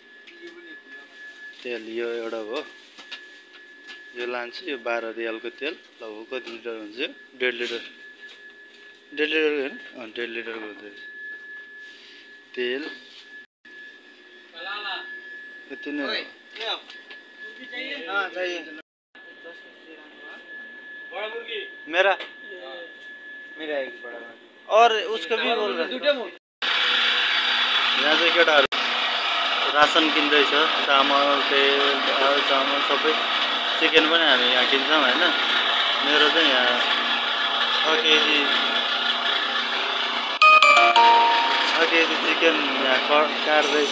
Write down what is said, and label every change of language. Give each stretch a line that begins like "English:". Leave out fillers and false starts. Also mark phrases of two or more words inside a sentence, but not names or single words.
Nepali: तेल यो एउटा भयो, यो लान्छु। यो 12 रियालको तेल लगभग कति लिटर हुन्छ? 1.5 लिटर। 1.5 लिटर होइन? 1.5 लिटरको हुन्छ तेल। यति नै हो। मेरा
Hindi: एक बड़ा और उसको भी बोल रहा।
Nepali: यहाँ चाहिँ केटाहरू रासन किन्दैछ। चामल, तेल, दाल, चामल सबै। चिकन पनि हामी यहाँ किन्छौँ होइन। मेरो चाहिँ यहाँ 6 केजी चिकन यहाँ काट्दैछ।